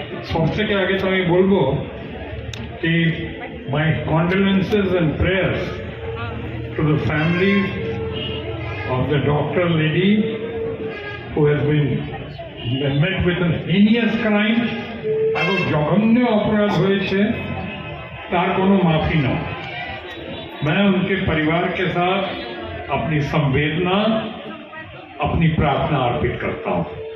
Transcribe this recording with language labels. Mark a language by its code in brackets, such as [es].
[en] সব থেকে আগে তো আমি বলবো कि my condolences and prayers to the family of the doctor lady who has been met with an heinous crime। [bn] এত জঘন্য অপরাধ হয়েছে, তার কোনো মাফি না। [hi] मैं उनके परिवार के साथ अपनी संवेदना, अपनी प्रार्थना अर्पित करता हूं।